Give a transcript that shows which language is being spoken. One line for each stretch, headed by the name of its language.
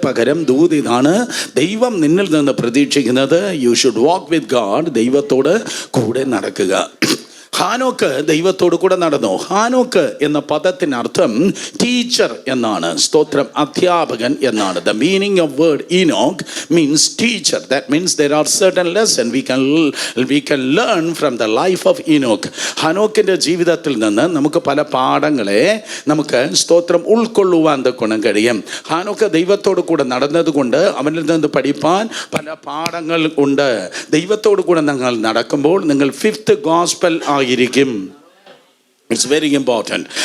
Malayalam: പകരം ദൂതിതാണ് ദൈവം നിന്നിൽ നിന്ന് പ്രതീക്ഷിക്കുന്നത്.
English: You should walk with God.
Malayalam: ദൈവത്തോട് കൂടെ നടക്കുക. ഹാനോക്ക് ദൈവത്തോട് കൂടെ നടന്നു. ഹാനോക്ക് എന്ന പദത്തിനർത്ഥം ടീച്ചർ എന്നാണ്. സ്തോത്രം. അധ്യാപകൻ എന്നാണ്.
English: The meaning of word Enoch means teacher. That means there are certain lessons we can learn from the life of Enoch.
Malayalam: ഹാനോക്കിൻ്റെ ജീവിതത്തിൽ നിന്ന് നമുക്ക് പല പാഠങ്ങളെ നമുക്ക് സ്തോത്രം ഉൾക്കൊള്ളുവാൻ ഗുണം കഴിയും. ഹാനോക്ക് ദൈവത്തോട് കൂടെ നടന്നതുകൊണ്ട് അവനിൽ നിന്ന് പഠിപ്പാൻ പല പാഠങ്ങൾ ഉണ്ട്. ദൈവത്തോട് കൂടെ നിങ്ങൾ നടക്കുമ്പോൾ നിങ്ങൾ 5th ഗോസ്പൽ ആയിരിക്കും.
English: It's very important.